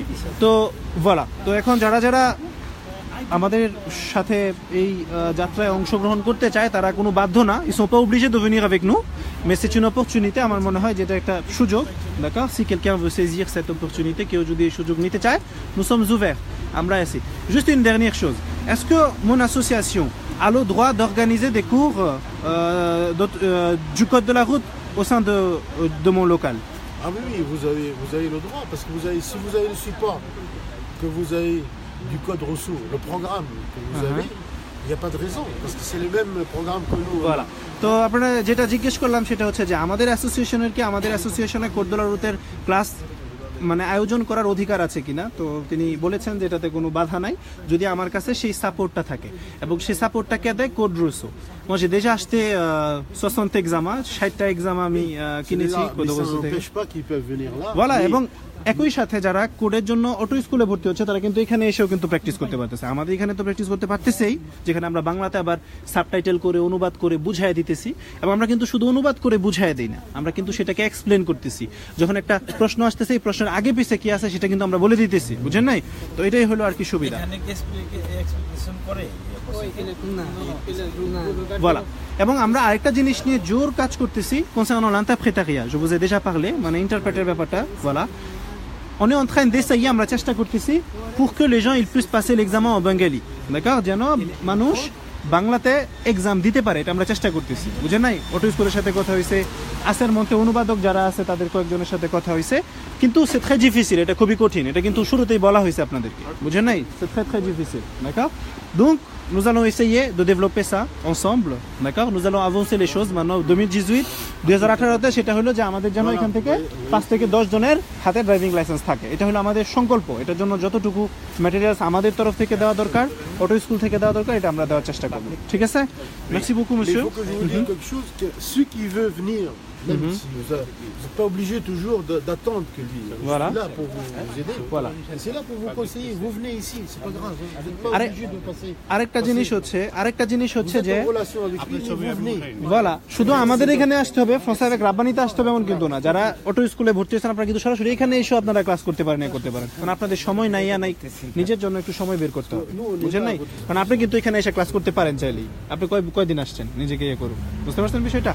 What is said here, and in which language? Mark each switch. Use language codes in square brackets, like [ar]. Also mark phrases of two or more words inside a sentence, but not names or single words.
[bn] তো voilà, তো এখন যারা আমাদের সাথে এই যাত্রায় অংশগ্রহণ করতে চায় তারা কোনো বাধ্য না, [fr] ils sont pas obligés de venir avec nous, mais c'est une opportunité. [bn] আমার মনে হয় যেটা একটা সুযোগ, [fr] d'accord? Si quelqu'un veut saisir cette opportunité, [bn] কেউ যদি এই সুযোগ নিতে চায়, [fr] nous sommes ouverts, [bn] আমরা আছি। [fr] Juste une dernière chose, est-ce que mon association a le droit d'organiser des cours du code de la route au sein de mon local? Ah oui, vous avez le droit, parce que si vous avez le support, que vous avez du code Rousseau, le programme que vous avez, il n'y a pas de raison, parce que c'est le même programme que nous. Voilà. [bn] তো আপনারা যেটা জিজ্ঞেস করলাম সেটা হচ্ছে যে আমাদের অ্যাসোসিয়েশনে কোড [fr] de la route [bn] ক্লাস মানে আয়োজন করার অধিকার আছে কিনা। তো তিনি বলেছেন যে এটাতে কোনো বাধা নাই যদি আমার কাছে সেই সাপোর্টটা থাকে, এবং সেই সাপোর্টটা কে দেয়? [fr] কোড রুসো। Moi j'ai déjà acheté 60 examens, [bn] 60টা এক্সাম আমি কিনেছি কোড রুসো থেকে। [fr] Ça n'empêche pas qu'ils peuvent venir là. Voilà, [bn] এবং একই সাথে যারা কোডের জন্য অটো স্কুলে ভর্তি হচ্ছে তারা কিন্তু এখানে এসেও কিন্তু প্র্যাকটিস করতে পারতেছে। আমাদের এখানে তো প্র্যাকটিস করতে পারতেছেই, যেখানে আমরা বাংলাতে আবার সাবটাইটেল করে অনুবাদ করে বুঝায় দিতেছি, এবং আমরা কিন্তু শুধু অনুবাদ করে বুঝায় দিই না, আমরা কিন্তু সেটাকে এক্সপ্লেন করতেছি। যখন একটা প্রশ্ন আসতেছে এই প্রশ্নের আগে পিছে কি আছে সেটা কিন্তু আমরা বলে দিতেছি, বুঝেন নাই? তো এটাই হলো আর কি সুবিধা। Voilà. এবং আমরা আরেকটা জিনিস নিয়ে জোর কাজ করতেছি [fr] concernant l'interprétariat. Je vous ai déjà parlé, [bn] মানে ইন্টারপ্রেটের ব্যাপারটা। [fr] Voilà. On est en train d'essayer, [bn] আমরা চেষ্টা করতেছি [fr] pour que les gens ils puissent passer l'examen en bengali. D'accord? [bn] যেন মানুষ বাংলাতে এক্সাম দিতে পারে, এটা আমরা চেষ্টা করতেছি, বুঝেন নাই? অটো স্কুলের সাথে কথা হয়েছে, আসের মধ্যে অনুবাদক যারা আছে তাদের কয়েকজনের সাথে কথা হয়েছে, কিন্তু [fr] c'est très difficile, [bn] এটা খুবই কঠিন, এটা কিন্তু শুরুতেই বলা হয়েছে আপনাদেরকে, বুঝেন নাই? [fr] C'est très très difficile, d'accord? Donc nous allons essayer de développer ça ensemble, d'accord? Nous allons avancer les choses maintenant [bn] 2018 2018 সেটা হলো যে আমাদের যেন এখান থেকে 5 থেকে 10 জনের হাতে ড্রাইভিং লাইসেন্স থাকে, এটা হলো আমাদের সংকল্প। এটার জন্য যতটুকু ম্যাটেরিয়ালস আমাদের তরফ থেকে দেওয়া দরকার, অটো স্কুল থেকে দেওয়া দরকার, এটা আমরা দেওয়ার চেষ্টা করব, ঠিক আছে? [fr] Merci beaucoup Mais il monsieur. faut que je vous dise quelque chose, que ceux qui veulent venir, même si vous n'êtes pas obligé toujours d'attendre que lui. Je Voilà. suis là pour vous aider. Voilà. Et c'est là pour vous conseiller. Vous venez ici, c'est pas grave. Vous n'êtes pas Arrête. obligé de passer. [bn] আরেকটা জিনিস হচ্ছে [fr] Vous êtes [bn] যে [fr] en relation avec lui, mais vous venez. voilà, [bn] শুধু আমাদের এখানে আসতে হবে, ফ্রান্সে রাব্বানিতে আসতে হবে এমন কিন্তু না। যারা অটো স্কুলে ভর্তি হয়েছেন আপনারা কিন্তু সরাসরি এখানে এসে আপনারা ক্লাস করতে পারেন, করতে পারেন, কারণ আপনাদের সময় নাই নাই, নিজের জন্য একটু সময় বের করতে হবে, বুঝেন নাই? কারণ আপনি কিন্তু এখানে এসে ক্লাস করতে পারেন চাইলেই। আপনি কয়দিন আসছেন, নিজেকে ইয়ে করুন, বুঝতে পারছেন বিষয়টা?